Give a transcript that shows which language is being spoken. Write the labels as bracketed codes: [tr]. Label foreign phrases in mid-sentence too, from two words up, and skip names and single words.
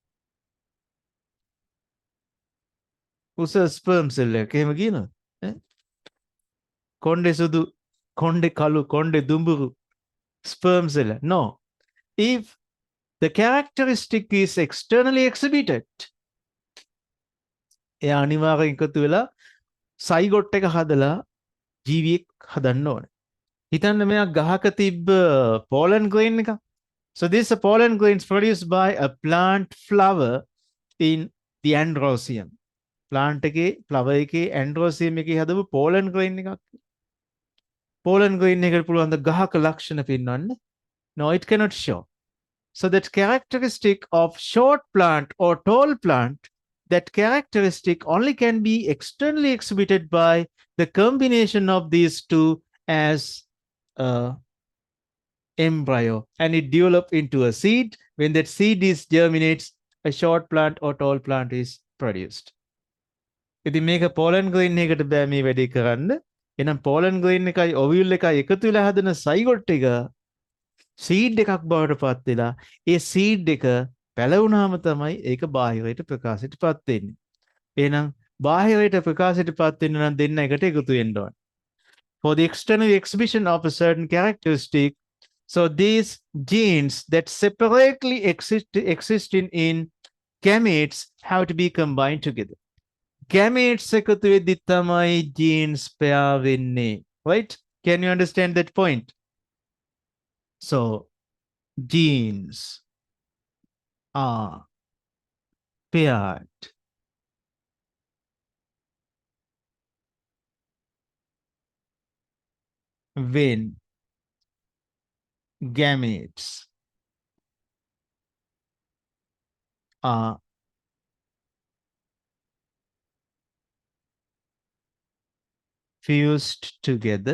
[si] උස [en] sperm cell [si] එකක් එහෙම කියනවා. කොණ්ඩේ සුදු, කොණ්ඩේ කළු, කොණ්ඩේ දුඹුරු [en] sperm cell. [si] No. [en] If the characteristic is externally exhibited, [si] එයා අනිවාර්යෙන් එකතු වෙලා සයිගොට් එක හදලා ජීවියෙක් හදන්න ඕනේ. හිතන්න මෙයා ගහක තිබ්බ [en] pollen grain [si] එක. [en] So this pollen grain is produced by a plant flower in the androecium. [si] Plant එකේ flower එකේ androecium එකේ හදපු [en] pollen grain [si] එකක්. [en] pollen grain [si] එකට පුළුවන් ද ගහක ලක්ෂණ පෙන්වන්න? [en] No, it cannot show. So that characteristic of short plant or tall plant, that characteristic only can be externally exhibited by the combination of these two as a embryo, and it develop into a seed. When that seed is germinates, a short plant or tall plant is produced. [si] ඉතින් මේක [en] pollen grain [si] එකකට බෑ මේ වැඩේ කරන්න. එහෙනම් [en] pollen grain [si] එකයි ovule එකයි එකතු වෙලා හදන zygote එක සීඩ් එකක් බවට පත් වෙලා ඒ සීඩ් එක පැලවුණාම තමයි ඒක බාහිරයට ප්‍රකාශයට පත් වෙන්නේ. එහෙනම් බාහිරයට ප්‍රකාශයට පත් වෙන්න නම් දෙන්න එකට එකතු වෙන්න ඕන. [en] For the external exhibition of a certain characteristic, so these genes that separately exist in gametes have to be combined together. [si] Gametes එකතු වෙද්දි තමයි [en] genes pair [si] වෙන්නේ. Right? [en] Can you understand that point? So genes are paired when gametes are fused together.